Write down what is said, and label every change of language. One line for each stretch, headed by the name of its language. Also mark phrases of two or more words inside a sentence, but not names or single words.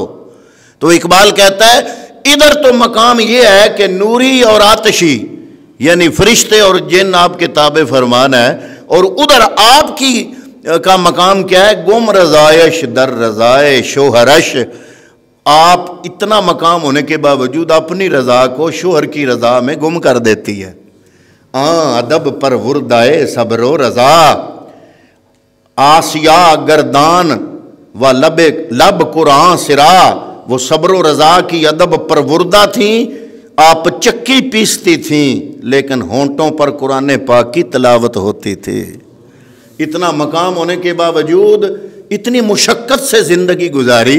Urdu: تو اقبال کہتا ہے ادھر تو مقام یہ ہے کہ نوری اور آتشی یعنی فرشتے اور جن آپ کے تابع فرمان ہے، اور ادھر آپ کی کا مقام کیا ہے؟
Persian: گم رضائش در رضائے شوہرش.
Urdu: آپ اتنا مقام ہونے کے باوجود اپنی رضا کو شوہر کی رضا میں گم کر دیتی ہے.
Persian: ادب پر وردائے صبر و رضا آسیا گردان و لب قرآن سرا.
Urdu: وہ صبر و رضا کی ادب پر وردہ تھیں، آپ چکی پیستی تھیں لیکن ہونٹوں پر قرآن پاک کی تلاوت ہوتی تھی. اتنا مقام ہونے کے باوجود اتنی مشقت سے زندگی گزاری.